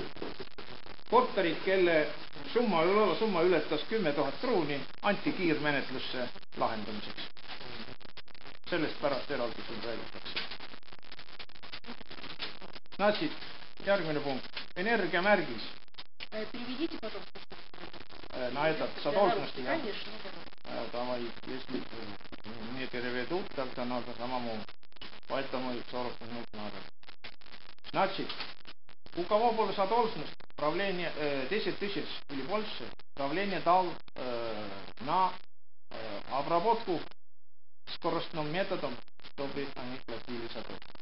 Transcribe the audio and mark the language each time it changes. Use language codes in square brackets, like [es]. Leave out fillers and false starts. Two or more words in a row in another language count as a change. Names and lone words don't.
[et] Korterid, kelle summa ületas 10 000 krooni, anti kiirmenetlusse lahendamiseks. Sellest pärast eraldi siin räägitakse. Значит, järgmine punkt. Energiamärgis. [ru] Переведите, пожалуйста. На этот задолженности. Конечно. Давай, если не переведут, тогда надо самому. Поэтому 40 минут надо. Значит, у кого была задолженность, правление 10 тысяч или больше, правление дал на обработку скоростным методом, чтобы они платили задолженность.